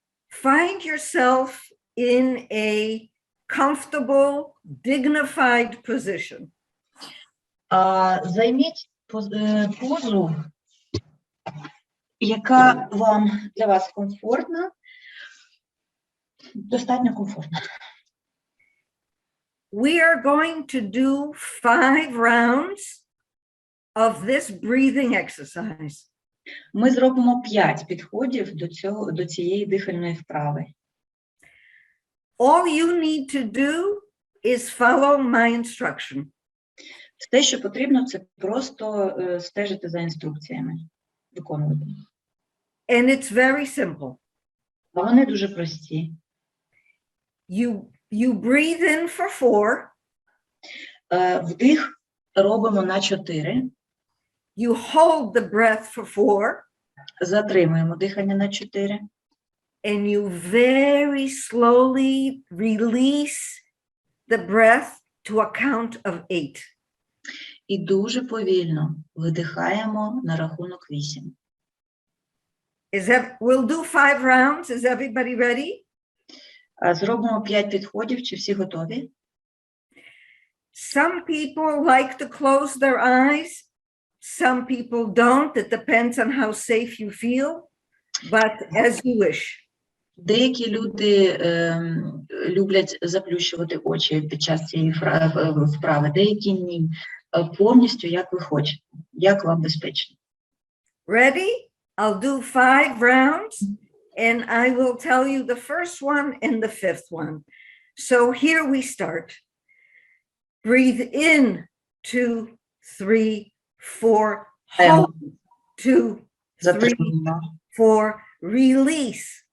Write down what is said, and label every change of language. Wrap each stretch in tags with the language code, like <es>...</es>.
<en>find yourself in a comfortable, dignified position.</en> <uk>займіть позу, яка для вас комфортна, достатньо комфортна.</uk> <en>We are going to do 5 rounds of this breathing exercise.</en> <uk>Ми зробимо 5 підходів до цієї дихальної вправи.</uk> <en>All you need to do is follow my instruction.</en> <uk>Все, що потрібно, це просто стежити за інструкціями, виконувати.</uk> <en>And it's very simple.</en> <uk>А вони дуже прості.</uk> <en>You breathe in for 4.</en> <uk>Вдих робимо на 4.</uk> <en>You hold the breath for 4.</en> <uk>Затримуємо дихання на 4.</uk> <en>And you very slowly release the breath to a count of 8.</en> <uk>І дуже повільно видихаємо на рахунок 8.</uk> <en>We'll do 5 rounds. Is everybody ready?</en> <uk>Зробимо 5 підходів. Чи всі готові?</uk> <en>Some people like to close their eyes. Some people don't. It depends on how safe you feel. But as you wish.</en> <uk>Деякі люди люблять заплющувати очі під час цієї вправи, деякі ні. Повністю, як ви хочете, як вам безпечно.</uk> <en>Ready? I'll do 5 rounds, and I will tell you the first one and the 5th one. So here we start. Breathe in, 2, 3, 4, hold, 2, 3, 4, release.</en>